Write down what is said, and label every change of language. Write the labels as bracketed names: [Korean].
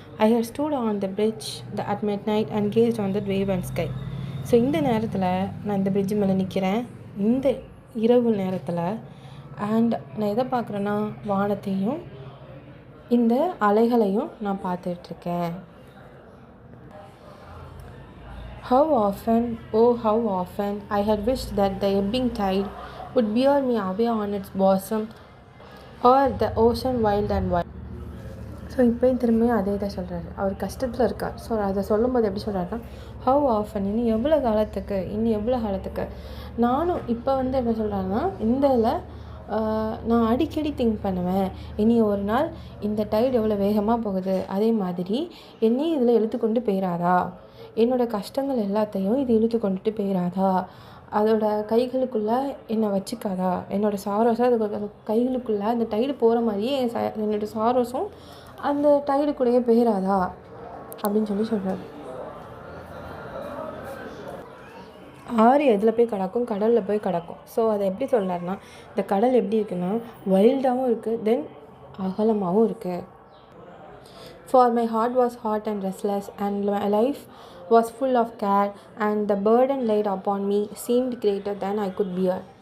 [English] I had stood on the bridge at midnight and gazed on that wave and sky. [Tamil] So இந்த நேரத்தில் நான் இந்த fridge மேலே நிற்கிறேன், இந்த இரவு நேரத்தில். அண்ட் நான் எதை பார்க்குறேன்னா, வானத்தையும் இந்த அலைகளையும் நான் பார்த்துட்ருக்கேன். [English] How often, oh how often I had wished that the ebbing tide would bear me away on its bosom, or the ocean wild and wide. [Tamil] So இப்போயும் திரும்பியும் அதே தான் சொல்கிறாரு. அவர் கஷ்டத்தில் இருக்கார். ஸோ அதை சொல்லும்போது எப்படி சொல்கிறாருன்னா, ஹவ் ஆஃபன், இன்னும் எவ்வளோ காலத்துக்கு. நானும் இப்போ என்ன சொல்கிறாருன்னா, இந்த இதில் நான் அடிக்கடி திங்க் பண்ணுவேன், இனி ஒரு நாள் இந்த டைடு எவ்வளோ வேகமாக போகுது, அதே மாதிரி என்னையும் இதில் இழுத்து கொண்டு போயிடாதா, என்னோடய கஷ்டங்கள் எல்லாத்தையும் இது இழுத்து கொண்டுட்டு போயிடாதா, அதோட கைகளுக்குள்ளே என்னை வச்சுக்காதா, என்னோடய சாரோஸை அது கைகளுக்குள்ளே அந்த டைடு போகிற மாதிரியே என்னோடய சாரோஸும் அந்த டைடு கூடயே போயிடாதா அப்படின்னு சொல்கிறார். ஆறு எதில் போய் கிடக்கும், கடலில் போய் கிடக்கும். ஸோ அதை எப்படி சொல்கிறாருன்னா, இந்த கடல் எப்படி இருக்குன்னா வைல்டாகவும் இருக்குது, தென் அகலமாகவும் இருக்குது. [English] For my heart was hot and restless, and my life was full of care, and the burden laid upon me seemed greater than I could bear.